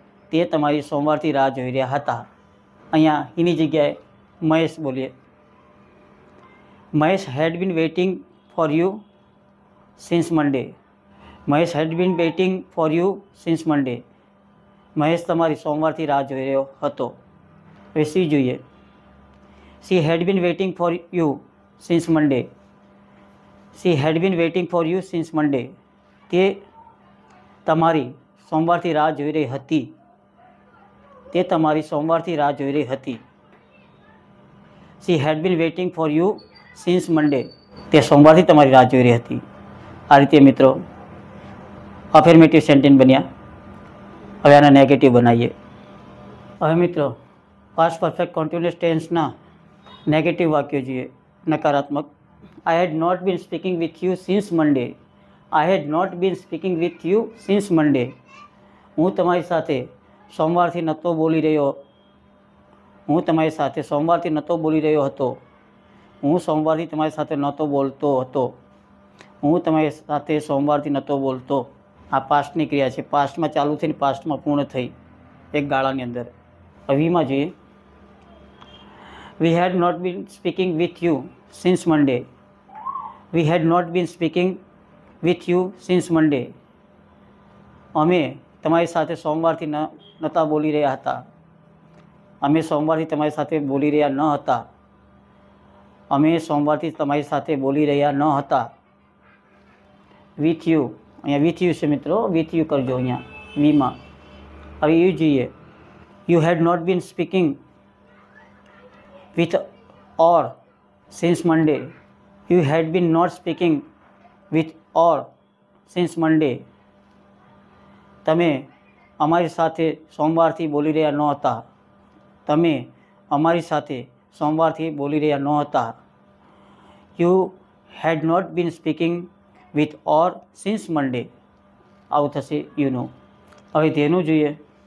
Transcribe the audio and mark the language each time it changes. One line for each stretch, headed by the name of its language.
Gujarati: તે તમારી સોમવારથી રાહ જોઈ રહ્યા હતા. અહીંયા એની જગ્યાએ મહેશ બોલીએ.
English: Mahesh had been waiting for you since Monday. Mahesh had been waiting for you since Monday.
Gujarati: Mahesh તમારી સોમવારથી રાહ જોઈ રહ્યો હતો. હવે સી જોઈએ.
English: She had been waiting for you since Monday. She had been waiting for you since Monday.
Gujarati: તે તમારી સોમવારથી રાહ જોઈ રહી હતી. તે તમારી સોમવારથી રાહ જોઈ રહી હતી.
English: She had been waiting for you since Monday.
Gujarati: તે સોમવારથી તમારી રાહ જોઈ રહી હતી. આ રીતે મિત્રો અફર્મેટિવ સેન્ટેન્સ બન્યા. હવે આના નેગેટિવ બનાવીએ. હવે મિત્રો પાસ્ટ પરફેક્ટ કોન્ટિન્યુઅસ ટેન્સના નેગેટિવ વાક્યો જોઈએ. નકારાત્મક.
English: I had not been speaking with you since Monday. I had not been speaking with you since Monday.
Gujarati: હું તમારી સાથે સોમવારથી નહોતો બોલી રહ્યો. હું તમારી સાથે સોમવારથી નહોતો બોલી રહ્યો હતો. હું સોમવારથી તમારી સાથે નહોતો બોલતો હતો. હું તમારી સાથે સોમવારથી નહોતો બોલતો. આ પાસ્ટની ક્રિયા છે. પાસ્ટમાં ચાલુ થઈને પાસ્ટમાં પૂર્ણ થઈ એક ગાળાની અંદર. હવીમાં જોઈએ.
English: We had not been speaking with you since Monday. We had not been speaking with you since Monday.
Gujarati: અમે તમારી સાથે સોમવારથી નહોતા બોલી રહ્યા હતા. અમે સોમવારથી તમારી સાથે બોલી રહ્યા ન હતા. અમે સોમવારથી તમારી સાથે બોલી રહ્યા ન હતા. વિથ યુ, અહીંયા વિથ યુ છે મિત્રો, વિથ યુ કરજો અહીંયા વીમાં. હવે યુ જોઈએ.
English: You had not been speaking with or since Monday. You had been not speaking with or since Monday.
Gujarati: તમે અમારી સાથે સોમવારથી બોલી રહ્યા નહોતા. તમે અમારી સાથે સોમવારથી બોલી રહ્યા નહોતા. You had not bin speaking with or since મંડે. આવું થશે યુ નો. હવે તેનું જોઈએ.